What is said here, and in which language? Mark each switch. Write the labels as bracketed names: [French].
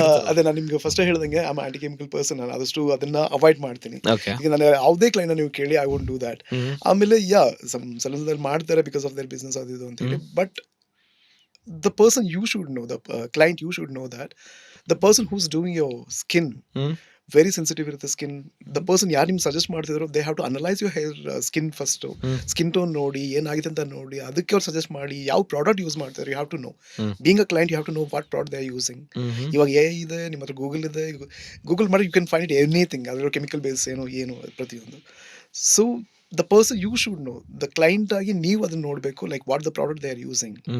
[Kannada] ಅದೇ ನಾನು ನಿಮ್ಗೆ ಫಸ್ಟ್ ಹೇಳ್ದಂಗೆ [English] I am anti chemical person. [Kannada] ನಾನು ಆದಷ್ಟು ಅದನ್ನ ಅವಾಯ್ಡ್ ಮಾಡ್ತೀನಿ. ಈಗ ನಾನು ಯಾವುದೇ ಕ್ಲೈಂಟ್ ನೀವು ಕೇಳಿ [English] I won't do that. [Kannada] ಆಮೇಲೆ ಸಲೂನ್ದಲ್ಲಿ ಮಾಡ್ತಾರೆ [English] because of their business [Kannada] ಅದು ಇದು ಅಂತ ಹೇಳಿ. [English] but the person you should know, the client you should know that the person who's doing your skin, very sensitive [Kannada] ಇರುತ್ತೆ [English] Skin. The person [Kannada] ಯಾರು ನಿಮ್ಗೆ suggest ಮಾಡ್ತಿದ್ರು, [English] They have to analyse your hair skin first. [Kannada] Skin tone ನೋಡಿ, ಏನಾಗಿದೆ ಅಂತ ನೋಡಿ, ಅದಕ್ಕೆ ಅವ್ರು ಸಜೆಸ್ಟ್ ಮಾಡಿ ಯಾವ ಪ್ರಾಡಕ್ಟ್ ಯೂಸ್ ಮಾಡ್ತಾರೆ. [English] You have to know, being a client you have to know what product they are using. [Kannada] ಇವಾಗ ಇದೆ ನಿಮ್ಮ ಹತ್ರ, ಗೂಗಲ್ ಇದೆ, ಗೂಗಲ್ ಮಾಡಿ [English] You can find it anything. [Kannada] ಅದರ ಕೆಮಿಕಲ್ ಬೇಸ್ ಏನು ಪ್ರತಿಯೊಂದು. [English] so the person you should know, the client [Kannada] ಆಗಿ ನೀವು ಅದನ್ನ ನೋಡಬೇಕು, [English] Like what the product they are using.